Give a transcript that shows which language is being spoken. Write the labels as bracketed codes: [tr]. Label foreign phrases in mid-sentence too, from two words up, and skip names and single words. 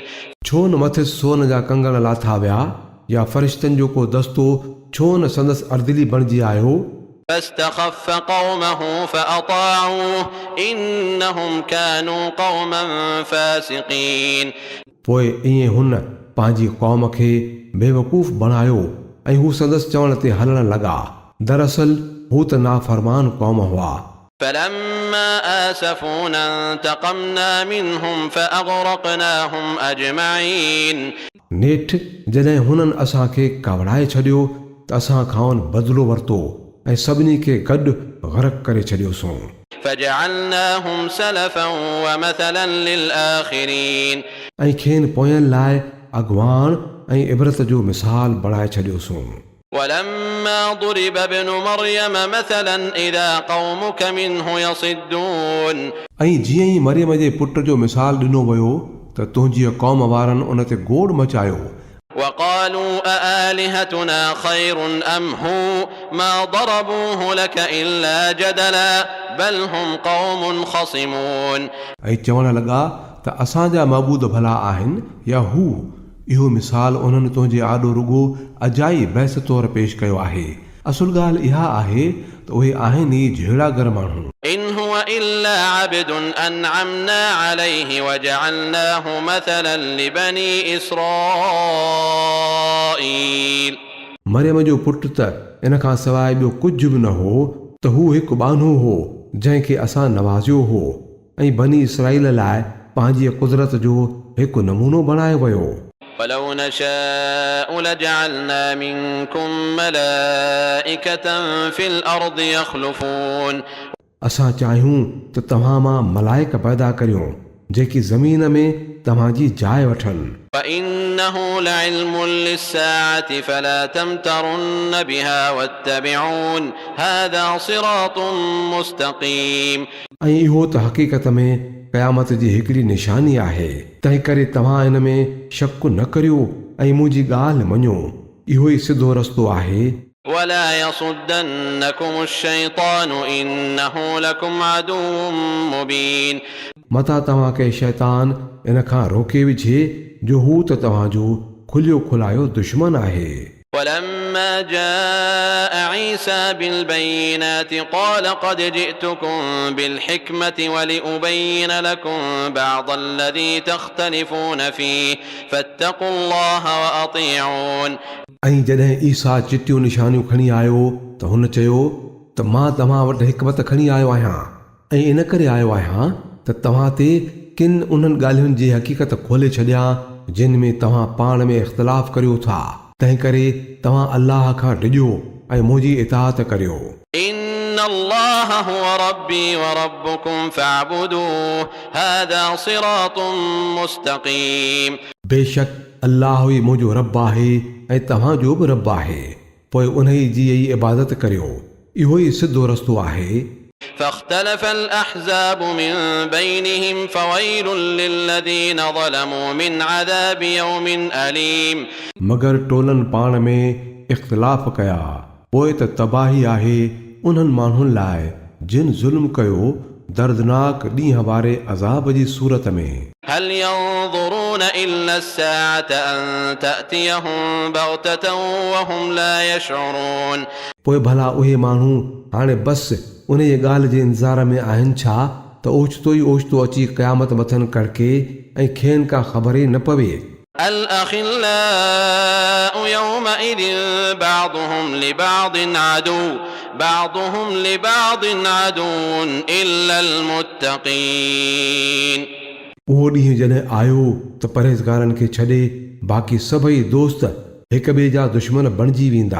[sd] छो न मथे सोन जा कंगण लाथा विया या फ़रिश्तनि जो को दस्तो छो न संदसि अर्दिली बणिजी आयो [ar] فاستخف قومه فأطاعوه إنهم كانوا قوما فاسقين [sd] पोइ ईअं हुन पंहिंजी क़ौम खे बेवकूफ़ बणायो ऐं हू संदसि चवण ते हलण लॻा दरअसल हू त नाफ़रमान क़ौम हुआ [ar] فلما آسفونا انتقمنا منهم فأغرقناهم أجمعين [sd] नेठि जॾहिं हुननि असांखे कावड़ाए छॾियो त असां खां बदिलो वरितो ऐं सभिनी खे गॾु ग़रक़ करे छॾियोसीं [ar] فجعلناهم سلفا ومثلا للآخرين [sd] ऐं खेनि पोयनि लाइ अॻवान ऐं इबरत जो मिसाल बणाए छॾियोसीं [ar] ولما ضرب ابن مريم مثلا إذا قومك منه يصدون [sd] ऐं जीअं ई मरियम जे पुट जो मिसाल ॾिनो वियो त तुंहिंजी क़ौम वारनि उन ते गोड़ मचायो [ar] وقالوا أآلهتنا خير أم هو ما ضربوه لك إلا جدلا بل هم قوم خصمون [sd] ऐं चवण लॻा त असांजा मबूद भला आहिनि या हू इहो मिसाल उन्हनि तुंहिंजे आॾो रुगो अजाई बहस तौर पेश कयो आहे असुल ॻाल्हि इहा आहे त उहे आहिनि ई झेड़ागर माण्हू [ar] إن هو إلا عبد أنعمنا عليه وجعلناه مثلا لبني إسرائيل [sd] मरियम जो पुटु त इन खां सवाइ ॿियो कुझु बि न हो त हू हिकु बानो हो जंहिंखे असां नवाज़ियो हो ऐं बनी इसराईल लाइ पंहिंजी कुदरत जो हिकु नमूनो बणायो वियो [ar] ولو نشاء لجعلنا منكم ملائكة في الأرض يخلفون [sd] असां चाहियूं त तव्हां मां मलाइक पैदा करियूं जेकी ज़मीन में तव्हांजी जाइ वठनि [ar] وإنه لعلم للساعة فلا تمترن بها واتبعون هذا صراط مستقيم [sd] ऐं इहो त हक़ीक़त में क़यामत जी हिकिड़ी निशानी आहे तंहिं करे तव्हां इन में शक न करियो ऐं मुंहिंजी ॻाल्हि मञो इहो ई सिधो रस्तो आहे [ar] ولا يصدنكم الشيطان إنه لكم عدو مبين [sd] मता तव्हांखे शैतान इन खां रोके विझे जो हू त तव्हांजो खुलियो खुलायो दुश्मन आहे [ar] ولما جاء عيسى بالبينات قال قد جئتكم بالحكمة ولأبين لكم بعض الذي تختلفون فيه فاتقوا الله وأطيعون. [sd] ऐं जॾहिं ईसा चिटियूं निशानियूं खणी आयो त हुन चयो त मां तव्हां वटि हिकमत खणी आयो आहियां ऐं इन करे आयो आहियां त तव्हां ते किन उन्हनि ॻाल्हियुनि जी हक़ीक़त खोले छॾियां जिन में तव्हां पाण में इख़्तिलाफ़ करियो था. तंहिं करे तव्हां अल्लाह खां डिॼो ऐं मुंहिंजी इताअत करियो. [ar] إن الله هو ربي وربكم فاعبدوه هذا صراط مستقيم. [sd] बेशक अल्लाह ई मुंहिंजो रब आहे ऐं तव्हांजो बि रब आहे, पोइ उन जी ई इबादत करियो, इहो ई सिधो रस्तो आहे. [ar] فاختلف الأحزاب من بينهم فويل للذين ظلموا من عذاب يوم أليم. [sd] मगर टोलनि पाण में इख़्तिलाफ़ कया, पोइ त तबाही आहे उन्हनि माण्हुनि लाइ जिन ज़ुल्म कयो दर्दनाक ॾींहं वारे अज़ाब जी सूरत में. [ar] هل ينظرون إلا الساعة أن تأتيهم بغتة وهم لا يشعرون. [sd] पोइ भला उहे माण्हू हाणे बसि उन जी ॻाल्हि जे इंतज़ार में आहिनि छा त ओचितो ई ओचितो अची क़यामत मथनि कड़के ऐं खेनि का ख़बर ई न पवे. [ar] الأخلاء يومئذ بعضهم لبعض عدو إلا المتقين. [sd] उहो ॾींहुं जॾहिं आयो त परहेज़गारनि खे छॾे बाक़ी सभई दोस्त हिक ॿिए जा दुश्मन बणिजी वेंदा.